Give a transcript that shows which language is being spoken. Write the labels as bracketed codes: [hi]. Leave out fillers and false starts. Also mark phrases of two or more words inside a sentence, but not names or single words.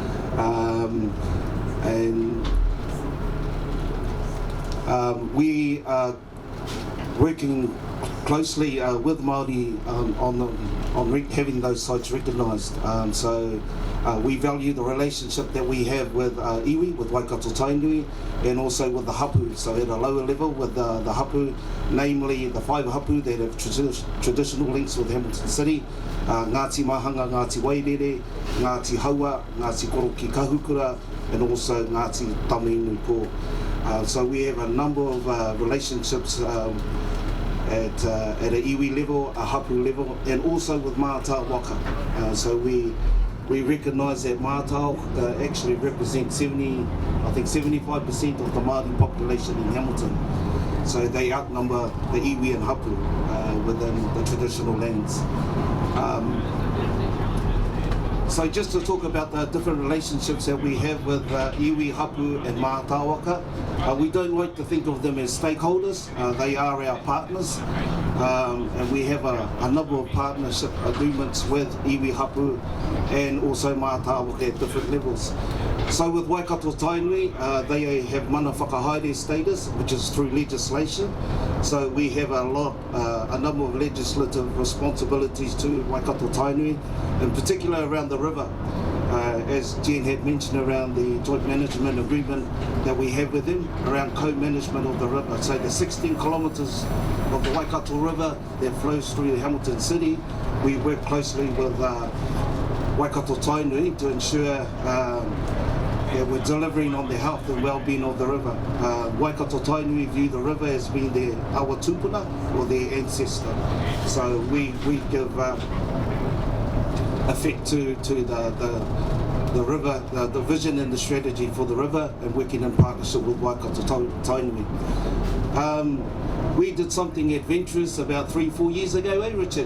[en] We are working closely with Māori on having those sites recognised. So we value the relationship that we have with iwi, with Waikato Tainui, and also with the hapu. So at a lower level with the hapu, namely the 5 hapu that have traditional links with Hamilton City, Ngāti Mahanga, Ngāti Wairere, Ngāti Haua, Ngāti Koroki Kahukura, and also Ngāti Taminu Po. So we have a number of relationships at a iwi level, a hapu level, and also with [mi] Mātau Waka. [en] So we recognise that Mātau actually represent 75% of the Māori population in Hamilton. So they outnumber the iwi and hapu within the traditional lands. So just to talk about the different relationships that we have with iwi, hapu and [mi] Mātau Waka, [en] we don't like to think of them as stakeholders. They are our partners, and we have a number of partnership agreements with iwi, hapu and also [mi] Mātau Waka [en] at different levels. So with Waikato Tainui, they have [mi] mana whakahaere [en] status, which is through legislation. So we have a number of legislative responsibilities to Waikato Tainui, in particular around the river. As Jen had mentioned, around the joint management agreement that we have with them, around co-management of the river. So the 16 kilometres of the Waikato River that flows through Hamilton City, we work closely with Waikato Tainui to ensure that we're delivering on the health and well-being of the river. Waikato Tainui view the river as being their [mi] awa tupuna, [en] or their ancestor. So we give effect to the river, the vision and the strategy for the river, and working in partnership with Waikato Tainui. We did something adventurous about 3-4 years ago, Richard?